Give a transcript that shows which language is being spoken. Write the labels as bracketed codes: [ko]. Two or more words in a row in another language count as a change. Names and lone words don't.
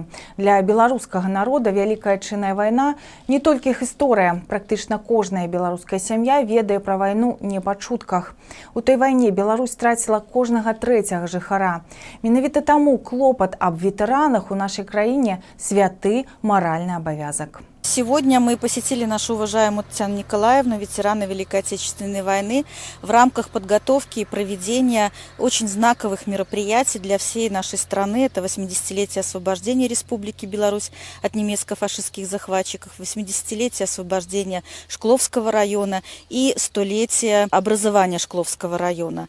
[be] Для беларускага народа Вялікая Адчынная вайна не толькі гісторыя. Практычна кожная беларуская сям'я ведае пра вайну не па чутках. У той вайне Беларусь страціла кожнага трэцяга жыхара. Менавіта таму клопат аб ветэранах у нашай краіне святы маральны абавязак. [ru] Сегодня мы посетили нашу уважаемую Татьяну Николаевну, ветерана Великой Отечественной войны, в рамках подготовки и проведения очень знаковых мероприятий для всей нашей страны. Это 80-летие освобождения Республики Беларусь от немецко-фашистских захватчиков, 80-летие освобождения Шкловского района и 100-летие образования Шкловского района.